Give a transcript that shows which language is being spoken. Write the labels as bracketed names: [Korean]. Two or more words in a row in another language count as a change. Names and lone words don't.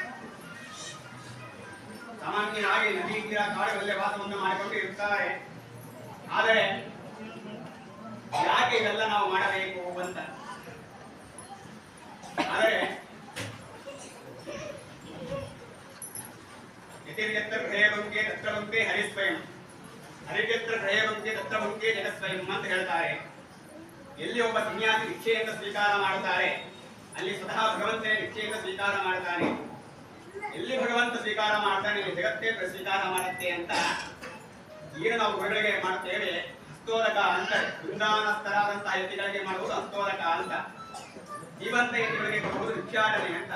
[Kannada] ಸಾಮಾನ್ಯವಾಗಿ ನದಿ ತೀರ ಕಾಡುಗಳಲ್ಲೇ ವಾಸವನ್ನು ಮಾಡಿಕೊಂಡು ಇರ್ತಾರೆ. ಆದರೆ ಯಾಕೆ ಇದೆಲ್ಲ ನಾವು ಮಾಡಬೇಕು ಅಂತ ಆದರೆ [Sanskrit] ಯತಿರ್ಯತ್ರ ಗೃಹೇ ತತ್ರ ಭುಂಕ್ತೆ ಹರಿಸ್ವಯಂ, ಹರಿರ್ಯತ್ರ ಗೃಹೇ ಭುಂಕ್ತೆ ತತ್ರ ಭುಂಕ್ತೆ ಜಗಸ್ವಯಂ [Kannada] ಅಂತ ಹೇಳ್ತಾರೆ. ಎಲ್ಲಿ ಒಬ್ಬ ಸನ್ಯಾಸಿ ಭಿಕ್ಷೆಯನ್ನು ಸ್ವೀಕಾರ ಮಾಡುತ್ತಾರೆ ಅಲ್ಲಿ ಸ್ವತಃ ಭಗವಂತನೇ ಭಿಕ್ಷೆಯನ್ನು ಸ್ವೀಕಾರ ಮಾಡ್ತಾನೆ. ಎಲ್ಲಿ ಭಗವಂತ ಸ್ವೀಕಾರ ಮಾಡ್ತಾನೆ ಇಲ್ಲಿ ಜಗತ್ತೇ ಸ್ವೀಕಾರ ಮಾಡುತ್ತೆ ಅಂತ ಏನು ನಾವು ಗುರುಗಳಿಗೆ ಮಾಡುತ್ತೇವೆ. ಹಸ್ತೋದಕ ಅಂತ ಬೃಂದಾವನಸ್ಥರಾದಂತಹ ಯತಿಗಳಿಗೆ ಮಾಡುವುದು ಹಸ್ತೋದಕ ಅಂತ, ಜೀವಂತ ಯತಿಗಳಿಗೆ ಕೊಡುವುದು ಭಿಕ್ಷಾಟನೆ ಅಂತ.